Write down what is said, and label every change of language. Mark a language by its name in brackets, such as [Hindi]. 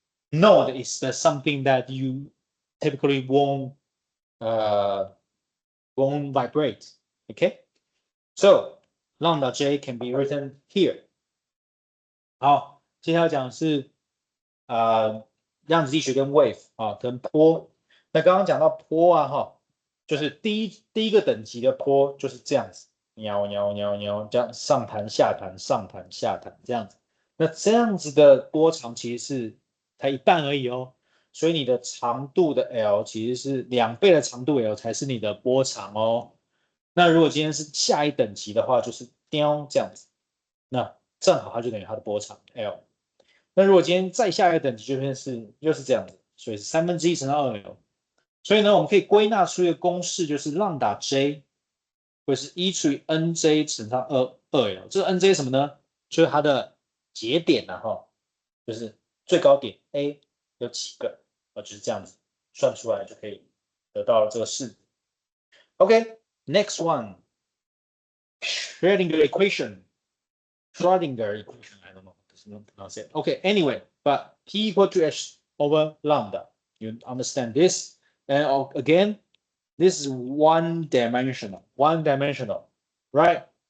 [English] Node is something that you typically won't vibrate. Okay, so lambda j can be written here. [Chinese] 好，接下来讲的是量子力学跟 wave 啊，跟波。那刚刚讲到波啊，哈，就是第一个等级的波就是这样子，喵喵喵喵，这样上弹下弹上弹下弹这样子。那这样子的波长其实是才一半而已哦，所以你的长度的 L 其实是2倍的长度 L 才是你的波长哦。那如果今天是下一等级的话，就是雕这样子，那正好它就等于它的波长 L。那如果今天再下一个等级，就变是又是这样子，所以是1/3乘上 2L。所以呢，我们可以归纳出一个公式，就是浪打 J 会是1除以 NJ 乘上2L。这个 NJ 是什么呢？就是它的节点呐，哈，就是最高点 A 有几个，就是这样子算出来就可以得到这个式。 [English] OK，next one， Schrödinger equation。Schrödinger equation, I don't know, does not pronounce it. Okay, anyway, but P equal to H over lambda. You understand this? And again, this is one dimensional, right?